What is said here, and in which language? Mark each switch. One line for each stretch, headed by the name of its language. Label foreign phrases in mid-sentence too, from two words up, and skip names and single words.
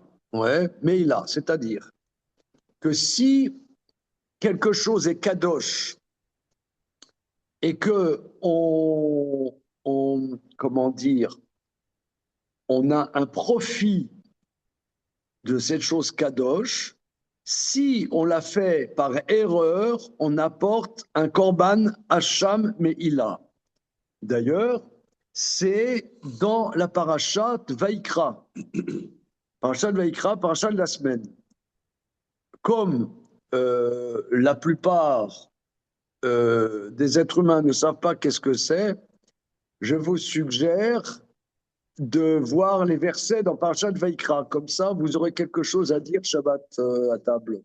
French: Ouais, Meïla, c'est-à-dire que si quelque chose est kadosh et que comment dire, on a un profit de cette chose kadosh, si on l'a fait par erreur, on apporte un
Hebrew: קרבן אשם מעילה.
French: D'ailleurs, c'est dans la parashat Vaikra. Parashat Vaikra, parashat de la semaine. Comme la plupart des êtres humains ne savent pas qu'est-ce que c'est, je vous suggère de voir les versets dans Parashat Vaikra. Comme ça, vous aurez quelque chose à dire Shabbat à table.